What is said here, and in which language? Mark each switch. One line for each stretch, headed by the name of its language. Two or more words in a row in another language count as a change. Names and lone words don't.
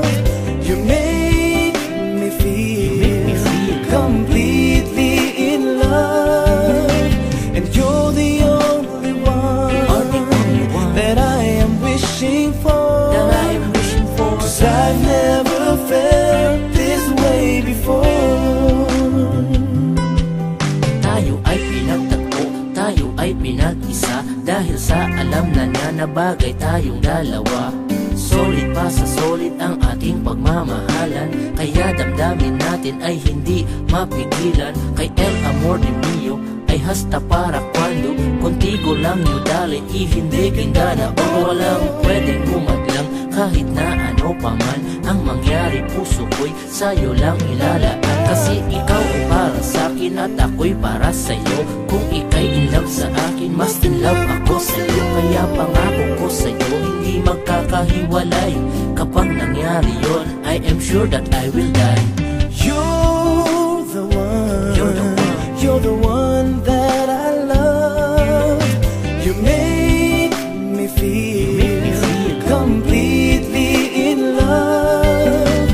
English: You make me feel completely in love. And you're the only one that I am wishing for. that I am wishing for. 'Cause I've never felt this way before.
Filipino: Tayo ay pinagtagpo, tayo ay pinag-isa, dahil sa alam na niya na bagay tayong dalawa. Solid pa sa solid ang ating pagmamahalan, kaya damdamin natin ay hindi mapigilan. Kay El Amor de Mio ay hasta para quando contigo lang nyo dali, hindi kindana o walang pwedeng umadlang. Kahit na ano pa man ang mangyari, puso ko'y sa'yo lang ilalaan. Kasi ikaw ay para sa'kin at ako'y para sa'yo. Kung ika'y
English: in love
Filipino: sa akin, mas
English: in love
Filipino: ako sa'yo. Kaya pangako ko sa'yo, hindi magkakahiwalay. Kapag nangyari yon,
English: I am sure that I will die. You're the one, You're the one, you're the one that I love. You make me feel completely in love.